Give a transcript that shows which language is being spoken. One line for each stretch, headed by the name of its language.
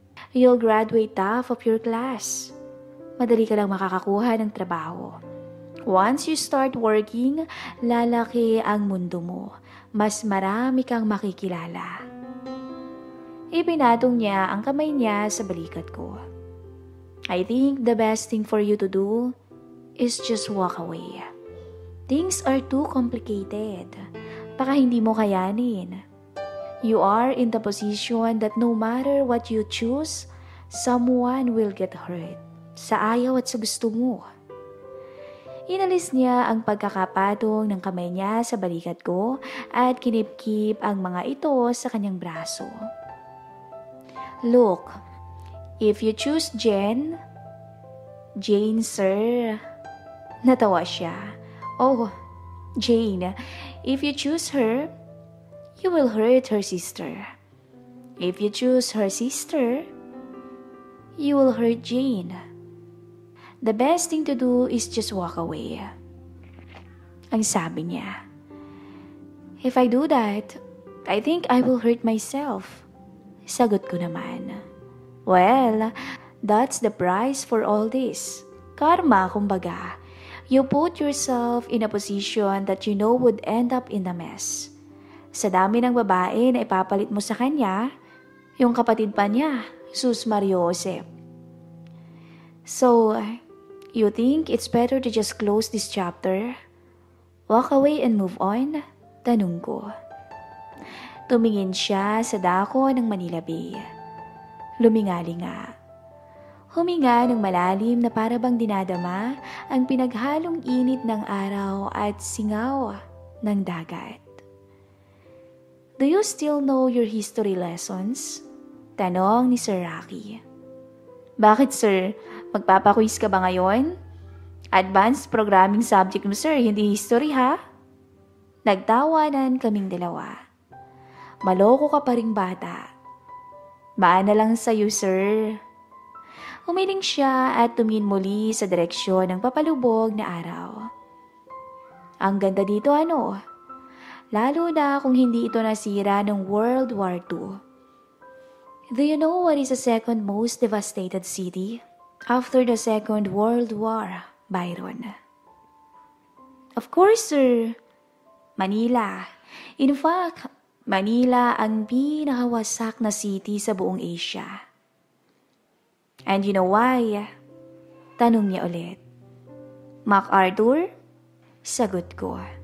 English: You'll graduate top of your class.
Filipino: Madali ka lang makakakuha ng trabaho.
English: Once you start working,
Filipino: lalaki ang mundo mo. Mas marami kang makikilala. Ipinatong niya ang kamay niya sa balikat ko.
English: I think the best thing for you to do is just walk away. Things are too complicated.
Filipino: Baka hindi mo kayanin.
English: You are in the position that no matter what you choose, someone will get hurt.
Filipino: Sa ayaw at sa gusto mo. Inalis niya ang pagkakapatong ng kamay niya sa balikat ko at kinipkip ang mga ito sa kanyang braso.
English: Look, if you choose Jane, sir.
Filipino: Natawa siya.
English: Oh, Jane, if you choose her, you will hurt her sister. If you choose her sister, you will hurt Jane. The best thing to do is just walk away.
Filipino: Ang sabi niya.
English: If I do that, I think I will hurt myself.
Filipino: Sagot ko naman.
English: Well, that's the price for all this. Karma, kumbaga. You put yourself in a position that you know would end up in a mess.
Filipino: Sa dami ng babae na ipapalit mo sa kanya, yung kapatid pa niya, Sus Mariosep.
English: So, you think it's better to just close this chapter? Walk away and move on?
Filipino: Tanong ko. Tumingin siya sa dako ng Manila Bay. Lumingali-nga. Huminga ng malalim na para bang dinadama ang pinaghalong init ng araw at singaw ng dagat.
English: Do you still know your history lessons?
Filipino: Tanong ni Sir Rocky. Bakit sir? Magpapaquiz ka ba ngayon? Advanced programming subject mo sir, hindi history ha? Nagtawanan kaming dalawa. Maloko ka pa ring bata. Maana lang sa'yo sir. Umiling siya at tumingin muli sa direksyon ng papalubog na araw. Ang ganda dito ano? Lalo na kung hindi ito nasira ng World War II.
English: Do you know what is the second most devastated city after the Second World War, Byron? Of course, sir. Manila.
Filipino: In fact, Manila ang pinakawasak na city sa buong Asia.
English: And you know why?
Filipino: Tanong niya ulit. MacArthur? Sagot ko.